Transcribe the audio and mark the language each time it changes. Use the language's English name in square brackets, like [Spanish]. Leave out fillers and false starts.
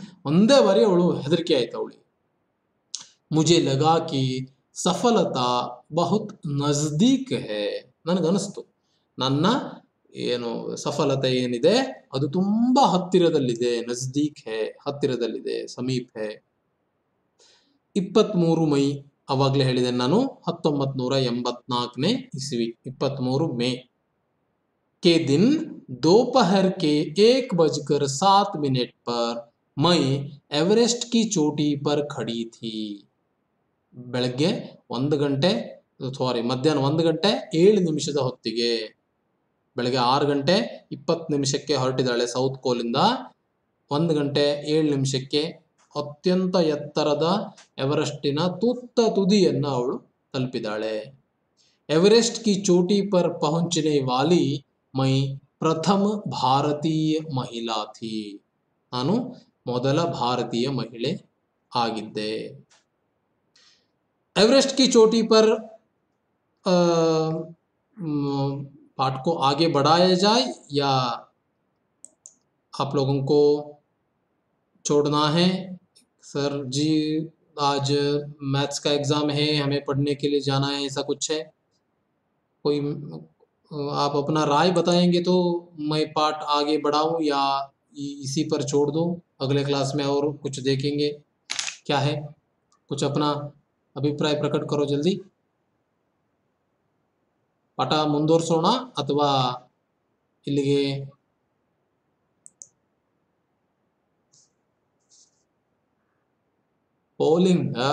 [Kannada] ಒಂದೇ ಬಾರಿ ಅವಳು ಹೆದರಿಕೆ ಆಯ್ತು ಅವಳಿಗೆ. [Hindi] ಮುಜೆ ಲಗಾ ಕಿ ಸಫಲತಾ ಬಹುತ್ ನಜ್ದೀಕ್ ಹೇ. [Kannada] ನನಗನಿಸ್ತು ನನ್ನ ಏನು ಸಫಲತೆ ಏನಿದೆ ಅದು ತುಂಬಾ ಹತ್ತಿರದಲ್ಲಿದೆ. [Hindi] ನಜ್ದೀಕ್ ಹೇ, [Kannada] ಹತ್ತಿರದಲ್ಲಿದೆ, [Hindi] ಸಮೀಪ್ ಹೇ. [Kannada] 23 ಮೈ, ಅವಾಗಲೇ ಹೇಳಿದೆ ನಾನು, 1984ನೇ ಇಸ್ವಿ, 23 ಮೇ [Hindi] के दिन दोपहर के 1:07 पर मैं एवरेस्ट की चोटी पर खड़ी थी. [Kannada] ಬೆಳಗ್ಗೆ 1 ಗಂಟೆ ಮಧ್ಯಾಹ್ನ 1 ಗಂಟೆ 7 ನಿಮಿಷದ ಹೊತ್ತಿಗೆ, ಬೆಳಗ್ಗೆ 6 ಗಂಟೆ 20 ನಿಮಿಷಕ್ಕೆ ಹೊರಟಿದ್ದಾಳೆ ಸೌತ್ ಕೋಲಿಂದ. 1 ಗಂಟೆ 7 ನಿಮಿಷಕ್ಕೆ ಅತ್ಯಂತ ಎತ್ತರದ ಎವರೆಸ್ಟಿನ ತುದಿಯನ್ನು ಅವಳು ತಲುಪಿದಾಳೆ. [Hindi] ಎವರೆಸ್ಟ್ ಕಿ ಚೋಟಿ ಪರ್ ಪಹುಂಚನೆ ವಾಲಿ ಮೈ ಪ್ರಥಮ ಭಾರತೀಯ ಮಹಿಳಾ ಥಿ. [Kannada] ನಾನು ಮೊದಲ ಭಾರತೀಯ ಮಹಿಳೆ ಆಗಿದ್ದೆ. [Hindi] एवरेस्ट की चोटी पर पाठ को आगे बढ़ाया जाए या आप लोगों को छोड़ना है? सर जी आज मैथ्स का एग्ज़ाम है, हमें पढ़ने के लिए जाना है, ऐसा कुछ है? कोई आप अपना राय बताएंगे तो मैं पाठ आगे बढ़ाऊं या इसी पर छोड़ दूं, अगले क्लास में और कुछ देखेंगे. क्या है, कुछ अपना ಅಭಿಪ್ರಾಯ ಪ್ರಕಟ ಕರೋ ಜಲ್ದಿ. [Kannada] ಪಾಠ ಮುಂದುವರಿಸೋಣ ಅಥವಾ ಇಲ್ಲಿಗೆ ಪೋಲಿಂಗ್?